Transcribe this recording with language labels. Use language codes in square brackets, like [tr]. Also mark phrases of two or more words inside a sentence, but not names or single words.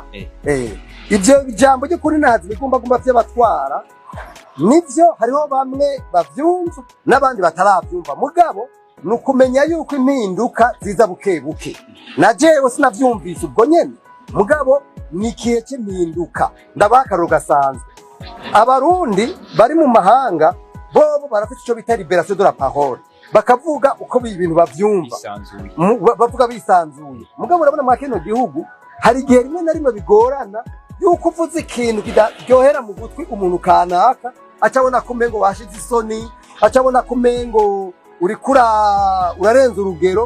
[rn] Ivyo jambo ryo kuninahaza ibigumbagumba by'abatwara nivyo hariho bamwe bavyumva n'abandi bataravyumva. Mugabo nukumenya yuko impinduka ziza bukebuke. Na jewe sinavyumvise ubwo nyene mugabo nikiye cy'impinduka. Ndabakaruro gasanzwe abarundi bari mu mahanga bobo barafite ico bita [fr] liberation de la parole [rn] bakavuga uko ibintu bavyumva bavuga bisanzuye. Mugabo urabona mu kino gihugu hari igihe rimwe na rimwe bigorana yuko uvuze ikintu kidaryohera mu gutwi umuntu kanaka acabona kumengo washize isoni acabona kumengo uri urarenza urugero.